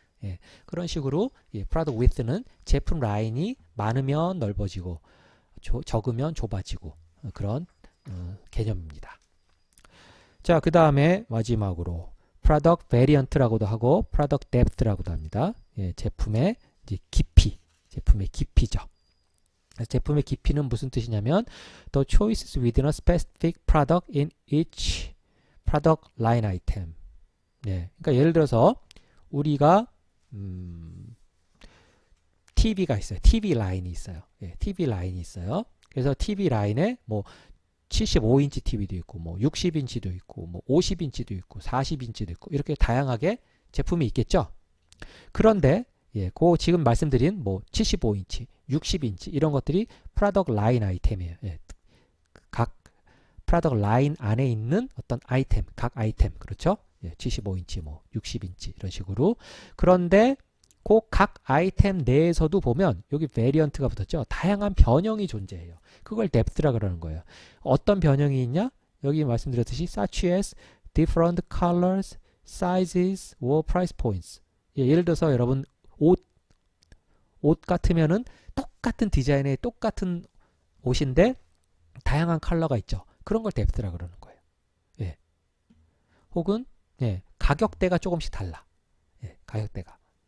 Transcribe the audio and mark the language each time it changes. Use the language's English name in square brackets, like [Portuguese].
[Korean] 예, 그런 식으로 예, product width는 제품 라인이 많으면 넓어지고 적으면 좁아지고 그런 개념입니다. 자, 그 다음에 마지막으로 product variant라고도 하고 product depth라고도 합니다. 예, 제품의 이제 깊이, 제품의 깊이죠. 제품의 깊이는 무슨 뜻이냐면 [English] the choices within a specific product in each product line item. [Korean] 예, 그러니까 예를 들어서 우리가 TV가 있어요. TV 라인이 있어요. 예, TV 라인이 있어요. 그래서 TV 라인에 뭐 75인치 TV도 있고 뭐 60인치도 있고 뭐 50인치도 있고 40인치도 있고 이렇게 다양하게 제품이 있겠죠. 그런데 예, 그 지금 말씀드린 뭐 75인치, 60인치 이런 것들이 프로덕트 라인 아이템이에요. 예, 각 프로덕트 라인 안에 있는 어떤 아이템, 각 아이템 그렇죠? 예, 75인치, 뭐 60인치 이런 식으로. 그런데 그 각 아이템 내에서도 보면 여기 베리언트가 붙었죠. 다양한 변형이 존재해요. 그걸 depth라 그러는 거예요. 어떤 변형이 있냐? 여기 말씀드렸듯이 [English] such as different colors, sizes, or price points. [Korean] 예, 예를 들어서 여러분 옷 같으면은 똑같은 디자인의 똑같은 옷인데 다양한 컬러가 있죠. 그런 걸 depth라 그러는 거예요. 예. 혹은 예, 가격대가 조금씩 달라. 예, 가격대가.